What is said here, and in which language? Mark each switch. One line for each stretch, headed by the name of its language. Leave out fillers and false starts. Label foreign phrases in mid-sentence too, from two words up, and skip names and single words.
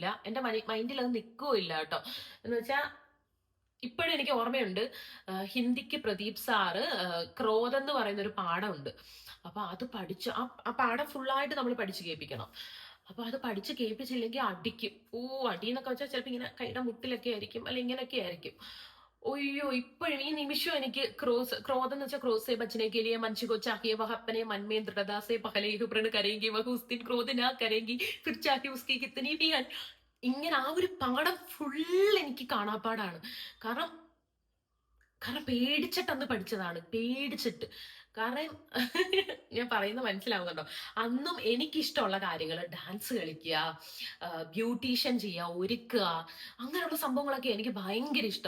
Malayalam: എന്റെ മൈൻഡിൽ അത് നിൽക്കുകയില്ല കേട്ടോ. എന്ന് വെച്ചാ ഇപ്പോഴും എനിക്ക് ഓർമ്മയുണ്ട്, ഹിന്ദിക്ക് പ്രദീപ് സാറ് ക്രോധം എന്ന് പറയുന്ന ഒരു പാഠമുണ്ട്. അപ്പൊ അത് പഠിച്ച് ആ പാഠം ഫുള്ളായിട്ട് നമ്മൾ പഠിച്ചു കേൾപ്പിക്കണം. അപ്പൊ അത് പഠിച്ച് കേൾപ്പിച്ചില്ലെങ്കിൽ അടിക്കും. അടി എന്നൊക്കെ വെച്ചാൽ ചിലപ്പോൾ ഇങ്ങനെ കൈയുടെ മുട്ടിലൊക്കെ ആയിരിക്കും, അല്ല ഇങ്ങനെയൊക്കെ ആയിരിക്കും. ഒയ്യോ, ഇപ്പോഴും ഈ നിമിഷം എനിക്ക് ക്രോധം എന്ന് വെച്ചാൽ
Hindi: क्रोसे बचने के लिए मंच को चाहिए वह अपने मन में दृढ़ता से पहले ही प्रण करेंगे वह उस दिन क्रोध ना करेंगी फिर चाहे उसकी कितनी भी
Malayalam: ഇങ്ങനെ ആ ഒരു പാഠം ഫുൾ എനിക്ക് കാണാപ്പാടാണ്. കാരണം കാരണം പേടിച്ചിട്ടന്ന് പഠിച്ചതാണ്. പേടിച്ചിട്ട്. കാരണം ഞാൻ പറയുന്നത് മനസ്സിലാവുന്നുണ്ടോ? അന്നും എനിക്കിഷ്ടമുള്ള കാര്യങ്ങള് ഡാൻസ് കളിക്കുക, ബ്യൂട്ടീഷ്യൻ ചെയ്യുക, ഒരുക്കുക, അങ്ങനെയുള്ള സംഭവങ്ങളൊക്കെ എനിക്ക് ഭയങ്കര ഇഷ്ടം.